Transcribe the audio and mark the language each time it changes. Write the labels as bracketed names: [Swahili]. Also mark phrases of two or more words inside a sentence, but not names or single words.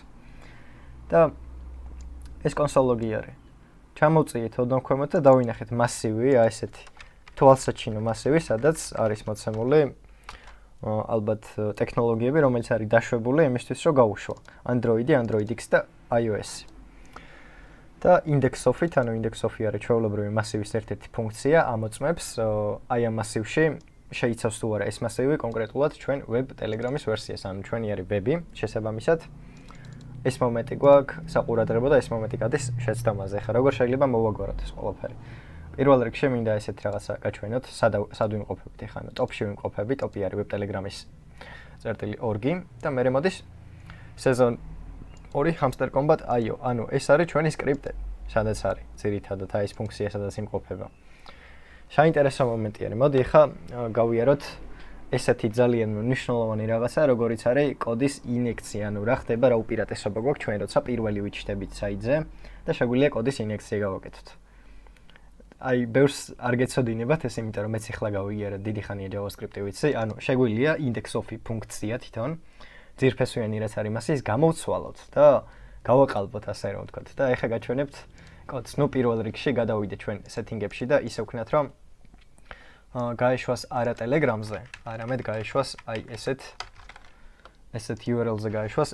[Georgian] და ეს [English] console log- [Georgian] ი არის. ჩამოვწიეთ ოდნავ ქვემოთ და დავინახეთ მასივი, აი ესეთი თვალსაჩინო მასივი, სადაც არის მოცემული ალბათ ტექნოლოგიები, რომელიც არის დაშვებული იმისთვის, რომ გაუშვა Android-ი, Android X და iOS-ი. და index-of-ით, ანუ index-of-ი არის ჩვეულებრივი მასივის ერთ-ერთი ფუნქცია, ამოწმებს აი ამ მასივში შეიცავს თუ არა ეს მასივი კონკრეტულად ჩვენ web Telegram-ის ვერსიას, ანუ ჩვენი არის web-ი, შესაბამისად ეს მომენტი გვაქვს საყურადღებო და ეს მომენტი გადის შეცდომაზე. ახლა როგორ შეიძლება მოვაგვაროთ ეს ყველაფერი? პირველ რიგში მინდა ესეთ რაღაცა გაჩვენოთ, სად ვიმყოფებით ახლა, ანუ ტოპში ვიმყოფებით, ტოპი არის web Telegram-ის .org-ი და მერე მოდის season 2 hamster combat IO, ანუ ეს არის ჩვენი სკრიპტი, სადაც არის ძირითადად აი ეს ფუნქცია, სადაც იმყოფება. საინტერესო მომენტი არის. მოდი ახლა გავიაროთ ესეთი ძალიან მნიშვნელოვანი რაღაცა, როგორიც არის კოდის ინიექცია, ანუ რა ხდება, რა უპირატესობა გვაქვს ჩვენ, როცა პირველი ვიჩნდებით საიტზე და შეგვიძლია კოდის ინიექცია გავაკეთოთ. აი, ბევრს არ გეცოდინებათ ეს, იმიტომ რომ მეც ახლა გავიარე დიდი ხანია JavaScript-ი ვიცი, ანუ შეგვიძლია index-of-ი ფუნქცია თვითონ ძირფესვიანი რაც არის მასის გამოვცვალოთ და გავაყალბოთ ასე რომ ვთქვათ და ეხლა გაჩვენებთ კოდს. ნუ პირველ რიგში გადავიდეთ ჩვენ setting-ებში და ისე ვქნათ რომ გაეშვას არა Telegram-ზე, არამედ გაეშვას აი ესეთ URL-ზე გაეშვას.